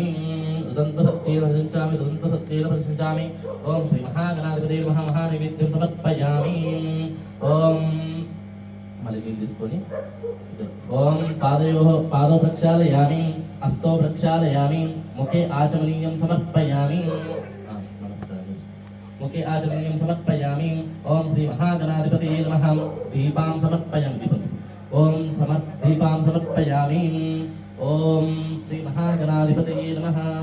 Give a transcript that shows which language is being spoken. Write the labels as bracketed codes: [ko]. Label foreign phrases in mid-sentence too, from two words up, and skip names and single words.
[sa] రుదంత సత్యేన ప్రశంసామి, రుదంత సత్యేన ప్రశంసామి. ఓం శ్రీ మహాగణాధిపతే మహానైవేద్యం సమర్పయామి. ఓం [te] మళ్ళీ నీళ్ళు తీసుకొని [sa] ఓం పాదో ప్రక్షాళయామి, హస్తో ప్రక్షాళయామి, ముఖే ఆచమనీయం సమర్పయామి. मुखे आचमनीयं समर्पयामि. ओम श्री महागणाधिपतये नमः. दीपां समर्पयामि. ओम दीपां समर्पयामि. ओम श्री महागणाधिपतये नमः.